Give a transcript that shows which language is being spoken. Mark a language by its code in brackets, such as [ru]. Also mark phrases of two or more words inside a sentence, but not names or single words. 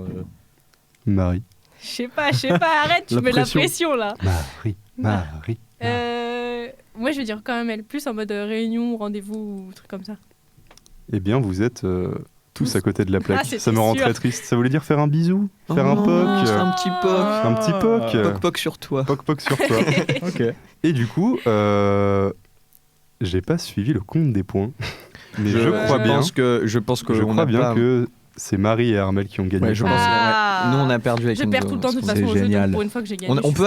[fr] Marie. Je sais pas, arrête, tu La mets de la pression. pression là. Marie. Moi je veux dire quand même elle, plus en mode réunion, rendez-vous ou truc comme ça. Eh bien, vous êtes tous à côté de la plaque. c'était Ça me rend sûr. très triste. Ça voulait dire faire un bisou, faire un Oh, POC. un petit POC. Un petit POC. POC POC sur toi. POC sur toi. Ok. Et du coup, j'ai pas suivi le compte des points. Mais je Je crois bien, pense que que c'est Marie et Armel qui ont gagné. Ouais, je pense. Ah. Ouais. Nous, on a perdu avec Je perds tout le temps de toute façon au jeu, donc pour une fois que j'ai gagné. On peut